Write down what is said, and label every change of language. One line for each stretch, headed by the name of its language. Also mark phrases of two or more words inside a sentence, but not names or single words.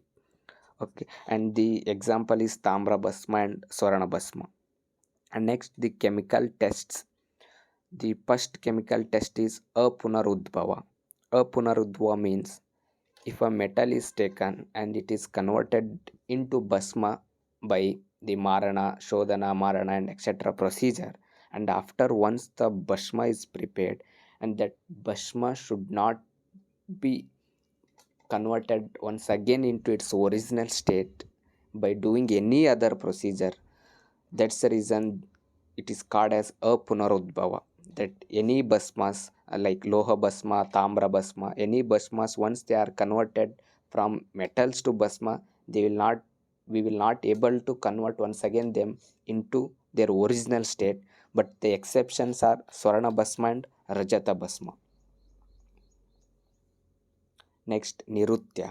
English: Okay, and the example is tamra bhasma and swarna bhasma. And next, the chemical tests. The first chemical test is apunarudbhava. Apunarudbhava means if a metal is taken and it is converted into bhasma by the marana, shodhana, marana and etc procedure, and after once the bhasma is prepared, and that bhasma should not be converted once again into its original state by doing any other procedure. That's the reason it is called as a punarudbhava. That any bhasmas like loha bhasma, tamra bhasma, any bhasmas once they are converted from metals to bhasma, they will not we will not able to convert once again them into their original state. But the exceptions are swarna bhasma and rajata bhasma. Next, nirutya.